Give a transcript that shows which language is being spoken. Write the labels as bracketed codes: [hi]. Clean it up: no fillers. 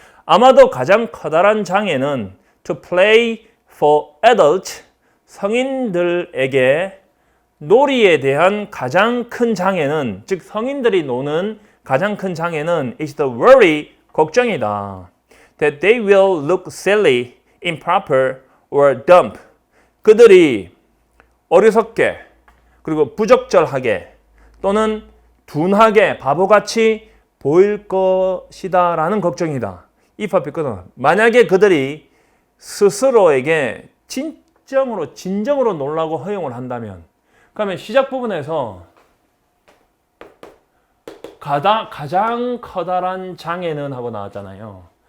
[ko] 아마도 가장 커다란 장애는 [en] to play for adults, [ko] 성인들에게 놀이에 대한 가장 큰 장애는, 즉 성인들이 노는 가장 큰 장애는 [en] is the worry, [ko] 걱정이다. [en] That they will look silly, improper, or dumb. [ko] 그들이 어리석게, 그리고 부적절하게, 또는 둔하게, 바보같이 보일 것이다 라는 걱정이다. if 앞에 끊어. 만약에 그들이 스스로에게 진정으로 놀라고 허용을 한다면, 그러면 시작 부분에서 가장 커다란 장애는 하고 나왔잖아요.